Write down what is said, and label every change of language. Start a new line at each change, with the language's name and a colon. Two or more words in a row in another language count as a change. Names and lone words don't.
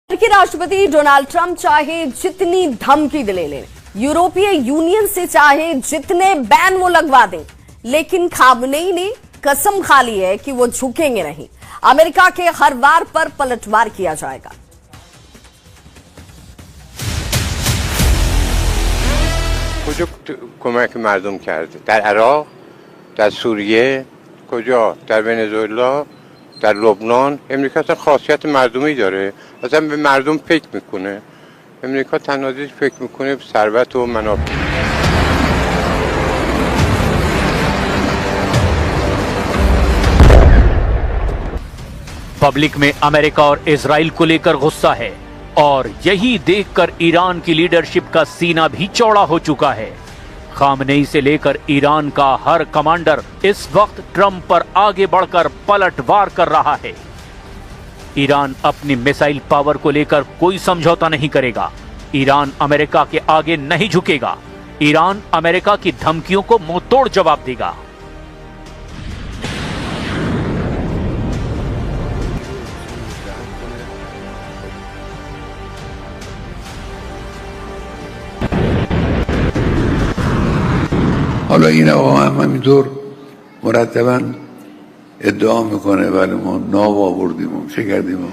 Hindi: अमेरिकी राष्ट्रपति डोनाल्ड ट्रंप चाहे जितनी धमकी दिले लें, यूरोपीय यूनियन से चाहे जितने बैन वो लगवा दें, लेकिन खामनेई ने कसम खा ली है कि वो झुकेंगे नहीं। अमेरिका के हर वार पर पलटवार किया जाएगा।
Persian: کمک مردم کرده در عراق، در سوریه، کجا؟ در ونزوئلا، در لبنان. امریکا اصلا خاصیت مردمی داره، اصلا به مردم فکر میکنه. امریکا تنها چیزی فکر میکنه به ثروت و منافع.
Hindi: पब्लिक में अमेरिका और इजराइल को लेकर गुस्सा है और यही देखकर ईरान की लीडरशिप का सीना भी चौड़ा हो चुका है। खामनेई से लेकर ईरान का हर कमांडर इस वक्त ट्रंप पर आगे बढ़कर पलटवार कर रहा है। ईरान अपनी
English: missile power
Hindi: को लेकर कोई समझौता नहीं करेगा। ईरान अमेरिका के आगे नहीं झुकेगा। ईरान अमेरिका की धमकियों को मुंहतोड़ जवाब देगा।
Persian: حالا این آقا هم همینطور مرتبا ادعا میکنه ولی ما ناب آوردیم و چه کردیم.